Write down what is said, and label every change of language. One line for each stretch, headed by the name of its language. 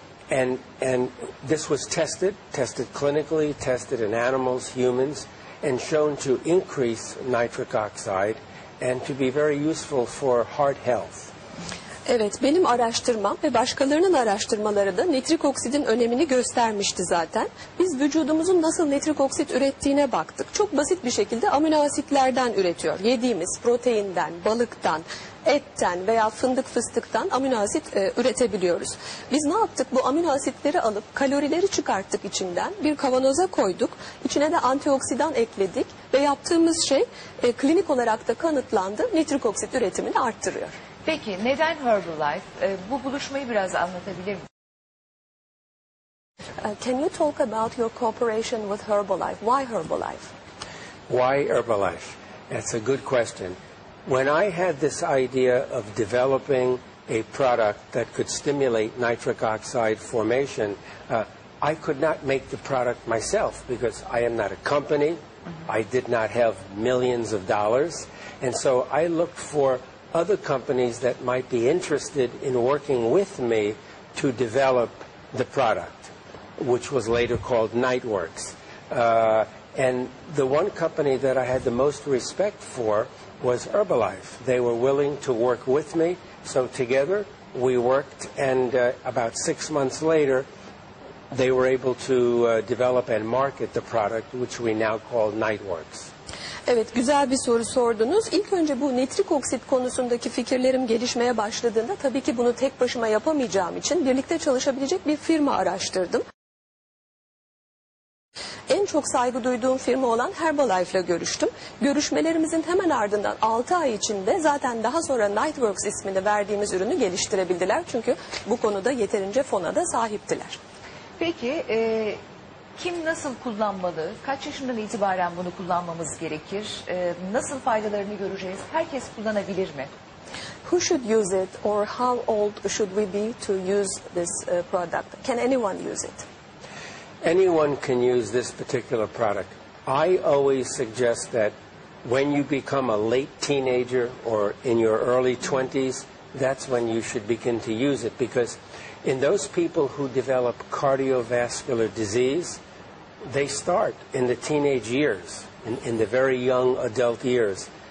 English: And this was tested clinically, tested in animals, humans, and shown to increase nitric oxide and to be very useful for heart health.
Turkish: Evet, benim araştırmam ve başkalarının araştırmaları da nitrik oksidin önemini göstermişti zaten. Biz vücudumuzun nasıl nitrik oksit ürettiğine baktık. Çok basit bir şekilde amino asitlerden üretiyor. Yediğimiz proteinden, balıktan, etten veya fındık fıstıktan amino asit üretebiliyoruz. Biz ne yaptık? Bu amino asitleri alıp kalorileri çıkarttık içinden. Bir kavanoza koyduk. İçine de antioksidan ekledik ve yaptığımız şey klinik olarak da kanıtlandı. Nitrik oksit üretimini arttırıyor. Peki neden Herbalife? Bu buluşmayı biraz anlatabilir misiniz?
English: Can you talk about your cooperation with Herbalife? Why Herbalife? Why Herbalife? That's a good question. When I had this idea of developing a product that could stimulate nitric oxide formation, I could not make the product myself because I am not a company. I did not have millions of dollars. And so I looked for other companies that might be interested in working with me to develop the product, which was later called NiteWorks. And the one company that I had the most respect for was Herbalife. They were willing to work with me, so together we worked, and about 6 months later they were able to develop and market the product, which we now call NiteWorks.
Turkish: Evet, güzel bir soru sordunuz. İlk önce bu nitrik oksit konusundaki fikirlerim gelişmeye başladığında tabii ki bunu tek başıma yapamayacağım için birlikte çalışabilecek bir firma araştırdım. En çok saygı duyduğum firma olan Herbalife ile görüştüm. Görüşmelerimizin hemen ardından 6 ay içinde zaten daha sonra NiteWorks ismini verdiğimiz ürünü geliştirebildiler. Çünkü bu konuda yeterince fona da sahiptiler. Peki kim nasıl kullanmalı? Kaç yaşından itibaren bunu kullanmamız gerekir? Nasıl faydalarını göreceğiz? Herkes kullanabilir mi?
English: Who should use it or how old should we be to use this product? Can anyone use it? Anyone can use this particular product. I always suggest that when you become a late teenager or in your early 20s, that's when you should begin to use it, because in those people who develop cardiovascular disease, they start in the teenage years, in the very young adult years.